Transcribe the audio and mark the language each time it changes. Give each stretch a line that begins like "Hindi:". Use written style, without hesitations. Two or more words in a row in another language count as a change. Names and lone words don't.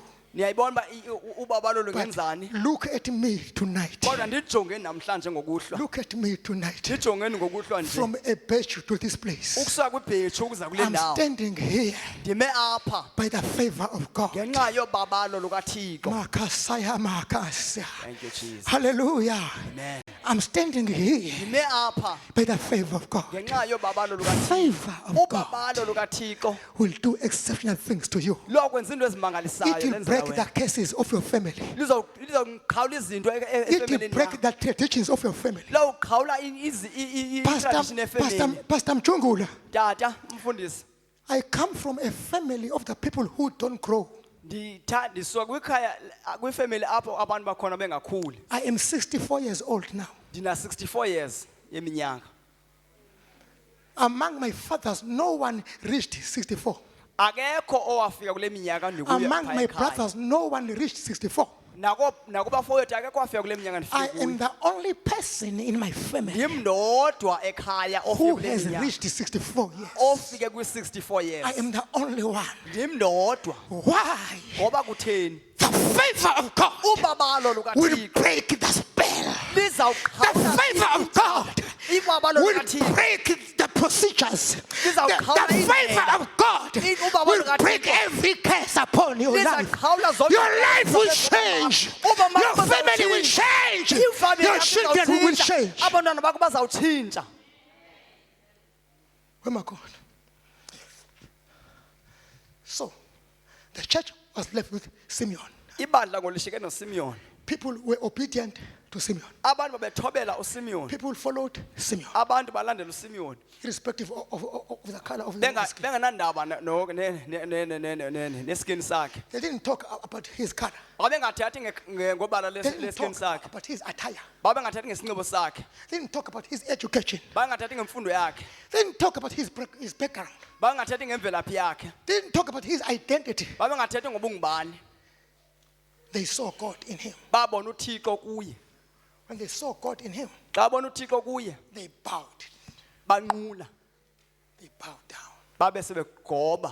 Xhosa: niyayibona uba ubabalo
English: But
Xhosa: lungenzani
English: look at me tonight.
Xhosa: kodwa ndijongeni namhlanje ngokuhlwa
English: Look at me tonight.
Xhosa: ndijongeni ngokuhlwa nje
English: From a page to this place.
Xhosa: ukusuka kwibheshu ukuza kule
English: I'm
Xhosa: ndawo
English: standing here
Xhosa: ndime apha
English: by the favor of God.
Xhosa: ngenxa yobabalo lukaThixo. Makasaya makasya.
English: Thank you Jesus. Hallelujah. Amen. I'm standing here
Xhosa: ndime apha
English: by the favor of God.
Xhosa: ngenxa yobabalo lukaThixo.
English: Favor of God
Xhosa: Ubabalo lukaThixo
English: will do exceptional things to you.
Xhosa: lokwenza into ezimangalisayo
English: It will
Xhosa: lenzela
English: break
Xhosa: wena.
English: the curses of your family.
Xhosa: Lizawuqhawula izinto
English: It will
Xhosa: efemelini
English: break
Xhosa: yakho.
English: the traditions of your family.
Xhosa: Lawuqhawula i-tradition efemini. Pastor Mchungula, Tata mfundisi
English: I come from a family of the people who don't grow.
Xhosa: ndisuka kwifemeli apho abantu bakhona bengakhuli.
English: I am 64 years old now.
Xhosa: Ndina 64 years yeminyaka.
English: Among my fathers, no one reached 64.
Xhosa: Akekho owafika kule minyaka ndikuyo
English: Among
Xhosa: phaya
English: my
Xhosa: ekhaya.
English: brothers, no one reached 64.
Xhosa: Nakubafowethu akekho wafika kule minyaka
English: I
Xhosa: ndifika
English: am
Xhosa: kuyo.
English: the only person in my family
Xhosa: Ndim ndodwa ekhaya ofike
English: who
Xhosa: kule
English: has
Xhosa: minyaka.
English: reached 64 years.
Xhosa: Ofike kwi-64 years.
English: I am the only one.
Xhosa: Ndim ndodwa.
English: Why?
Xhosa: Ngoba kutheni?
English: The favor of God
Xhosa: Ubabalo
English: will
Xhosa: lukaThixo
English: break the spell. The
Xhosa: lizawuqhawula
English: favor of God
Xhosa: ibabalo
English: will
Xhosa: lukaThixo.
English: break the procedures. The
Xhosa: Lizawuqhawula
English: favor
Xhosa: indlela.
English: of God
Xhosa: Ubabalo
English: will
Xhosa: lukaThixo.
English: break every curse upon your life.
Xhosa: Lizawuqhawula zonke
English: Your life will
Xhosa: izinto
English: change.
Xhosa: Uba
English: Your
Xhosa: makho
English: family will
Xhosa: bazawutshintsha.
English: change.
Xhosa: Ifamily
English: Your
Xhosa: yakho
English: children will
Xhosa: izawutshintsha.
English: change.
Xhosa: Abantwana bakho bazawutshintsha.
English: Where am I going? So, the church was left with Simeon.
Xhosa: Ibandla ngolishike noSimeon.
English: People were obedient to Simeon.
Xhosa: Abantu babethobela uSimeon.
English: People followed Simeon,
Xhosa: Abantu balandela uSimeon.
English: irrespective of the color of the skin.
Xhosa: Benganandaba neskin sakhe.
English: They didn't talk about his color.
Xhosa: Babengathathi ngobala
English: They didn't
Xhosa: leskin
English: talk
Xhosa: sakhe.
English: about his attire.
Xhosa: Babengathathi ngesinxibo sakhe.
English: They didn't talk about his education.
Xhosa: Babengathathi ngemfundo yakhe.
English: They didn't talk about his background.
Xhosa: Babengathathi ngemvelaphi yakhe.
English: They didn't talk about his identity.
Xhosa: Babengathathi ngobungubani.
English: They saw God in him.
Xhosa: Babona uThixo kuye.
English: When they saw God in him,
Xhosa: Xa bona uThixo kuye,
English: they bowed.
Xhosa: banqula.
English: They bowed down.
Xhosa: Babe sebegoba.